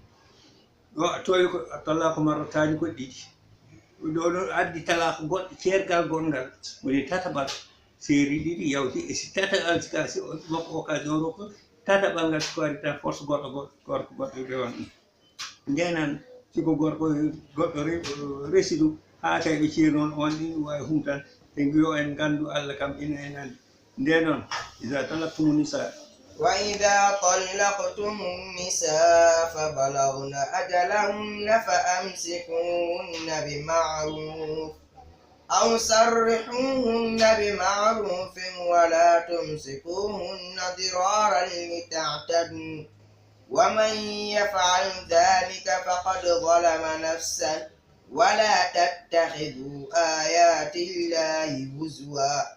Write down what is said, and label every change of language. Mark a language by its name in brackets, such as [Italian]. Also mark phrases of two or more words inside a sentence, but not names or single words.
[Fula] ɗo a towi ko talaka marratani ko ɗiɗi ɗo ɗo addi talaka goɗɗo ceergal gongal woni tataɓal seeri ɗiɗi yawti e si tataɓal sika si makko occasion o ko tataɓal ngal siko ari tan force gorko goɗɗo rewan ɗum ndenan siko gorko goɗɗo resi ɗum ha kay ɓe ceeri noon on ɗin wawi humtan ɓe mbiyo en gandu Allah kam ina en andi nde noon [Arabic] إذا طلقتم النساء وإذا طلقتم النساء فبلغن أجلهن فأمسكوهن بمعروف أو سرحوهن بمعروف ولا تمسكوهن ضرارا لتعتدوا ومن يفعل ذلك فقد ظلم نفسه ولا تتخذوا آيات الله هزوا